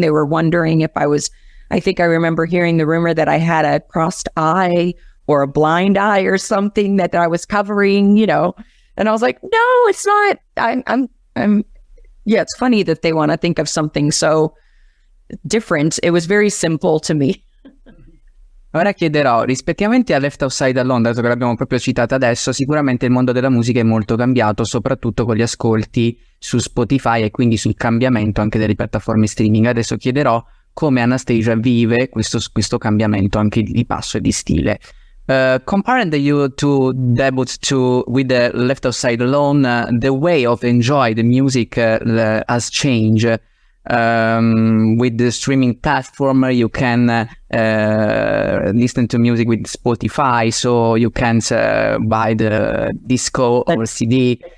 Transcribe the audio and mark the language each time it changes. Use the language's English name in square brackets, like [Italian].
[English] They were wondering if I think I remember hearing the rumor that I had a crossed eye or a blind eye or something that I was covering, you know. And I was like, no, it's not. Yeah, it's funny that they want to think of something so different. It was very simple to me. [Italian] Ora chiederò, rispettivamente a Left Outside Alone, dato che l'abbiamo proprio citata adesso, sicuramente il mondo della musica è molto cambiato, soprattutto con gli ascolti su Spotify e quindi sul cambiamento anche delle piattaforme streaming. Adesso chiederò come Anastacia vive questo cambiamento anche di passo e di stile. [English] Comparing you to debut with the Left Outside Alone, the way of enjoy the music has changed. With the streaming platform, you can listen to music with Spotify, so you can't buy the disco or CD.